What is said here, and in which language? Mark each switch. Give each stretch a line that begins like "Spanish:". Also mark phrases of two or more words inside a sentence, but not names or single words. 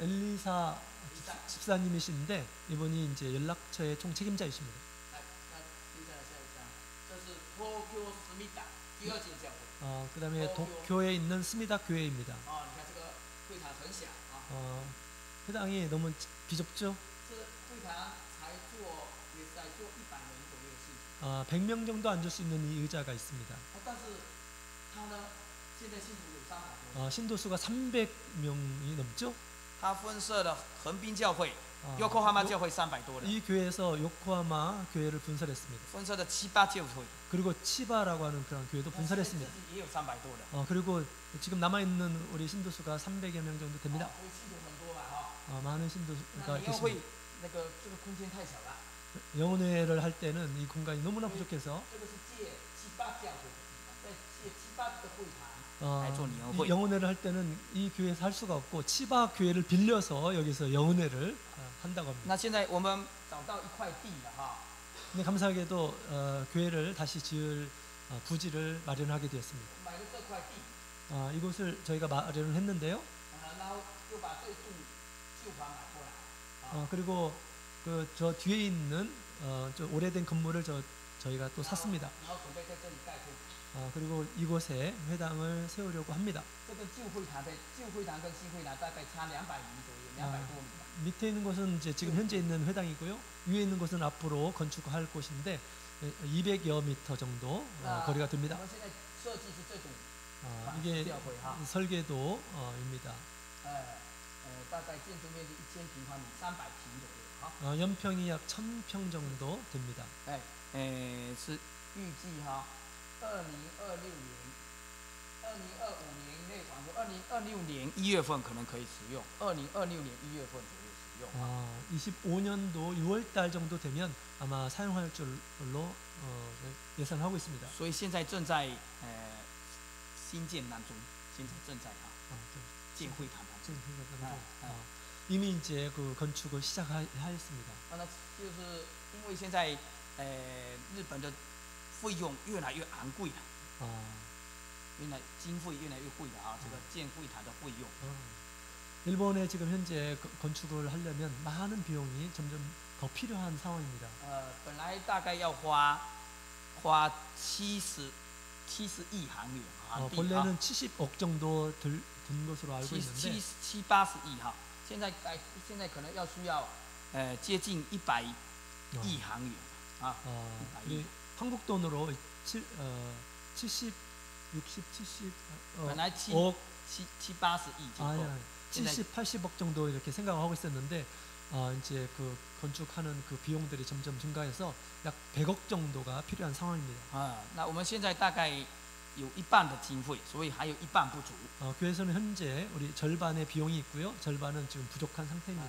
Korean: 엘리사 집사님이신데 이분이 이제 연락처의 총 책임자이십니다.
Chinese: 那接下来下一张，这是 Tokyo Smita 第2间教会。
Korean: 그다음에 도쿄에 있는 스미다 교회입니다.
Chinese: 你看这个会堂很小啊。
Korean: 회당이 너무 비좁죠?
Chinese: 这会堂也才坐100人左右的信徒。
Korean: 100명 정도 앉을 수 있는 이 의자가 있습니다.
Chinese: 但是他呢，现在信徒有300多人。
Korean: 신도수가 300명이 넘죠?
Chinese: 他分设了横滨教会、요코하마教会300多人，
Korean: 이 교회에서 요코하마 교회를 분설했습니다.
Chinese: 分设了7、8教会，
Korean: 그리고 치바라고 하는 그런 교회도 분설했습니다.
Chinese: 也有300多人。
Korean: 그리고 지금 남아 있는 우리 신도수가 300여 명 정도 됩니다.
Chinese: 所以信徒很多嘛哈。
Korean: 많은 신도수가
Chinese: 那你要
Korean: 계십니다.
Chinese: 会这个空间太小了。
Korean: 영혼회를 할 때는 이 공간이 너무나 부족해서
Chinese: 这个是借7、8教会的地方，在借7、8个会堂来做年
Korean: 이
Chinese: 会。
Korean: 영혼회를 할 때는 이 교회에서 할 수가 없고 치바 교회를 빌려서 여기서 영혼회를 한다고 합니다.
Chinese: 那现在我们找到一块地了哈。
Korean: 근데 감사하게도 교회를 다시 지을 부지를 마련하게 되었습니다.
Chinese: 买了这块地，
Korean: 이곳을 저희가 마련을 했는데요.
Chinese: 然后又把这栋旧房买过来。
Korean: 그리고 그 저 뒤에 있는 저 오래된 건물을 저희가 또 샀습니다.
Chinese: 然后准备在这里盖会堂。
Korean: 그리고 이곳에 회당을 세우려고 합니다.
Chinese: 这个旧会堂跟新会堂大概差200米左右，200多米吧。
Korean: 밑에 있는 곳은 이제 지금 현재 있는 회당이고요. 위에 있는 곳은 앞으로 건축할 곳인데 200여 미터 정도 거리가 됩니다.
Chinese: 我们现在设计是这种
Korean: 이게
Chinese: 教会哈，
Korean: 설계도입니다.
Chinese: 大概建筑面积1000平方米，300平左右哈。
Korean: 연평이 약 1000평 정도 됩니다.
Chinese: 是预计哈，2026年、2025年内完工，2026年1月份可能可以使用，2026年1月份左右使用。
Korean: 25년도 6월 달 정도 되면 아마 사용할 줄로 예상하고 있습니다.
Chinese: 所以现在正在新建当中，现在正在建会堂当中。
Korean: 이미 이제 그 건축을 시작하였습니다.
Chinese: 那就是因为现在日本的费用越来越昂贵了，经费越来越贵了啊，这个建会堂的费用。
Korean: 일본에 지금 현재 건축을 하려면 많은 비용이 점점 더 필요한 상황입니다.
Chinese: 本来大概要花70亿韩元啊，
Korean: 본래는 70억 정도 든 것으로 알고 있는데
Chinese: 70-80 亿哈，现在可能需要接近100亿韩元啊，
Korean: 우리 한국 돈으로 70, 60, 70
Chinese: 本来
Korean: 억
Chinese: 70-80亿就够。
Korean: 70, 80억 정도 이렇게 생각하고 있었는데 이제 그 건축하는 그 비용들이 점점 증가해서 약 100억 정도가 필요한 상황입니다. 那我们现在大概有一半的经费，所以还有一半不足。 교회에서는 현재 우리 절반의 비용이 있고요, 절반은 지금 부족한 상태입니다.